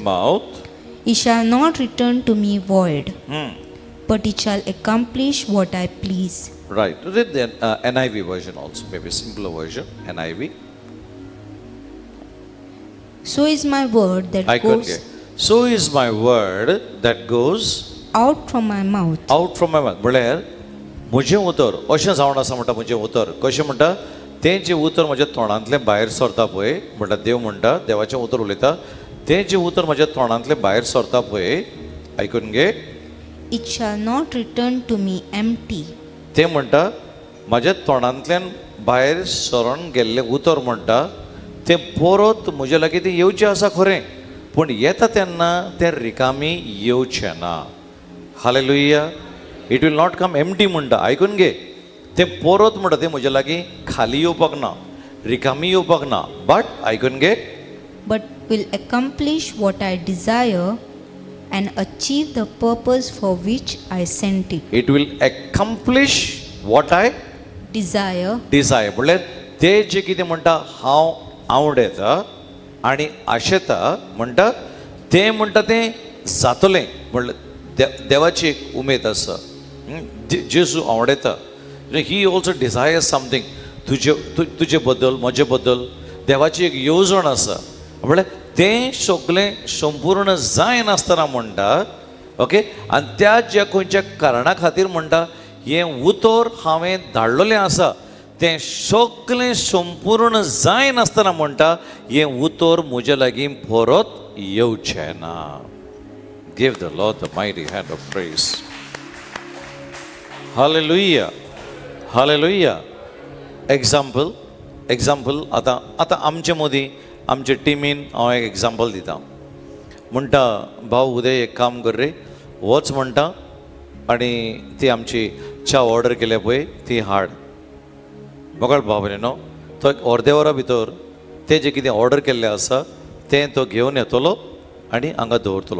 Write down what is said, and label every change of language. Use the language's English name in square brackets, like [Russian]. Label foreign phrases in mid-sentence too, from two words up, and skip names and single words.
[English] It shall not return to me void, but it shall accomplish what I please. Right. Read the NIV version also, maybe simpler version, NIV. So is my word that goes So is my word that goes out from my mouth. Out from my mouth. [Konkani] म्हळ्यार म्हजें उतर अशें जावन आसा म्हणटा. म्हजें उतर कशें म्हणटा, तें जें उतर म्हज्या तोंडांतलें भायर सरता पळय म्हणटा, देव म्हणटा देवाचें उतर उलयता, तें जें उतर म्हज्या तोंडांतलें भायर सरता पळय, आयकून घे. [English] It shall not return to me empty. [Konkani] तें म्हणटा म्हाज्या तोंडांतल्यान भायर सरोन गेल्लें उतर म्हणटा तें परत म्हजे लागीं तें येवचें आसा खरें, पूण येता तेन्ना तें रिकामी येवचें ना. हालेलुया. [English] It will not come empty [Konkani] म्हणटा. आयकून घे, तें परत म्हणटा तें म्हजे लागीं खाली येवपाक ना, रिकामी येवपाक ना, बट आयकून घे, [English] but will accomplish what I desire and achieve the purpose for which I sent it. It will accomplish what I desire. [Konkani] म्हणल्यार तें जें कितें म्हणटा हांव आवडटा आनी आशेता म्हणटा तें म्हणटा तें जातलें. म्हणल्यार देवाची एक उमेद आसा. जेजू आवडटा, [English] He also desires something [Konkani] तुजे बद्दल, म्हजे बद्दल देवाची एक येवजण आसा. म्हणल्यार तें सगळें संपूर्ण जाय नासतना म्हणटा, ओके, आनी त्या ज्या खंयच्या कारणा खातीर म्हणटा हें उतर हांवें धाडलेलें आसा तें सगळें संपूर्ण जाय नासतना म्हणटा हें उतर म्हजे लागीं परत येवचें ना. [English] Give the Lord the mighty hand of praise. Hallelujah. Hallelujah. [Konkani] Example आता आमचे मदीं आमचे टिमीन हांव एक एग्जाम्पल दिता. म्हणटा भाऊ उदय एक काम कर रे, वच म्हणटा आनी ती आमची च्या ऑर्डर केल्या पळय ती हाड. मोकळ भाव न्हू, तो एक अर्दे वरा भितर तें जें कितें ऑर्डर केल्लें आसा तें तो घेवन येतलो आनी हांगा दवरतलो.